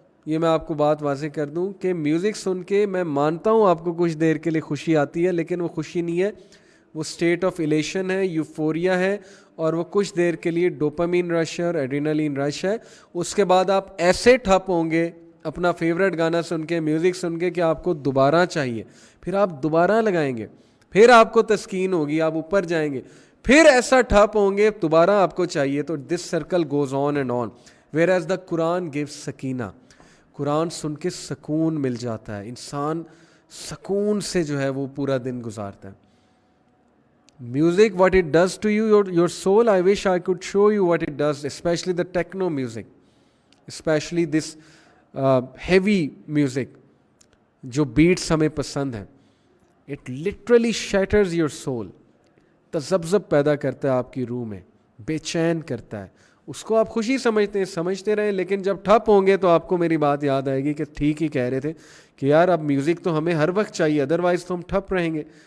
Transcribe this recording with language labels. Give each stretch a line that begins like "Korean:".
Urdu: یہ میں آپ کو بات واضح کر دوں کہ میوزک سن کے میں مانتا ہوں آپ کو کچھ دیر کے لیے خوشی آتی ہے, لیکن وہ خوشی نہیں ہے, وہ اسٹیٹ آف ایلیشن ہے, یوفوریا ہے, اور وہ کچھ دیر کے لیے ڈوپامین رش ہے اور ایڈرینلین رش ہے. اس کے بعد آپ ایسے ٹھپ ہوں گے اپنا فیوریٹ گانا سن کے, میوزک سن کے, کہ آپ کو دوبارہ چاہیے, پھر آپ دوبارہ لگائیں گے, پھر آپ کو تسکین ہوگی, آپ اوپر جائیں گے, پھر ایسا ٹھپ ہوں گے, دوبارہ آپ کو چاہیے.
English: تو this circle goes on and on. Whereas the Quran gives سکینہ.
Urdu: قرآن سن کے سکون مل جاتا ہے, انسان سکون سے جو ہے وہ پورا دن گزارتا ہے.
English: Music, what it does to you, your soul, I wish I could show you what it does, especially the techno music, especially this heavy music,
Urdu: جو بیٹس ہمیں پسند ہیں.
English: it literally shatters your soul,
Urdu: تذبذب پیدا کرتا ہے آپ کی روح میں, بے چین کرتا ہے. اس کو آپ خوشی سمجھتے ہیں, سمجھتے رہیں, لیکن جب ٹھپ ہوں گے تو آپ کو میری بات یاد آئے گی کہ ٹھیک ہی کہہ رہے تھے کہ یار اب میوزک تو ہمیں ہر وقت چاہیے, ادروائز تو ہم ٹھپ رہیں گے.